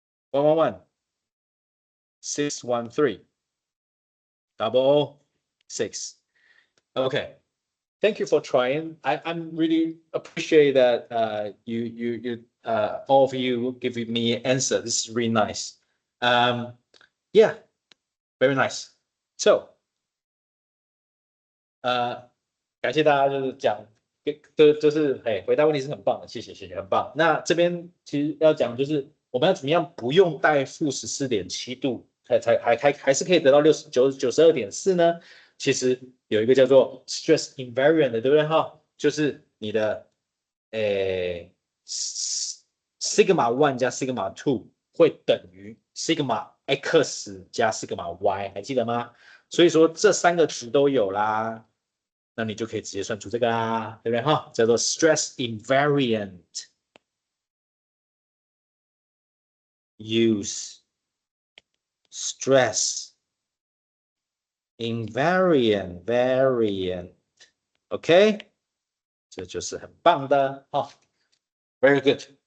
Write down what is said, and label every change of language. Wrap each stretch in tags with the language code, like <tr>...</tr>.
<en>111 613 006. Okay. Thank you for trying. I'm really appreciate that you all of you giving me answer. This is really nice. Yeah, very nice.</en> <zh>So 感谢大家就是讲，就是回答问题是很棒的，谢谢谢谢，很棒。那这边其实要讲就是我们要怎么样不用带-14.7度，还是可以得到92.4呢？其实有一个叫做 stress invariant 的，对不对哈？就是你的sigma one 加 sigma two 会等于 sigma x 加 sigma y， 还记得吗？所以说这三个值都有啦，那你就可以直接算出这个啦，对不对哈？叫做 stress invariant。</zh> <en>Use stress invariant variant，OK，</en> <zh>这就是很棒的哈。</zh> <en>Very good.</en>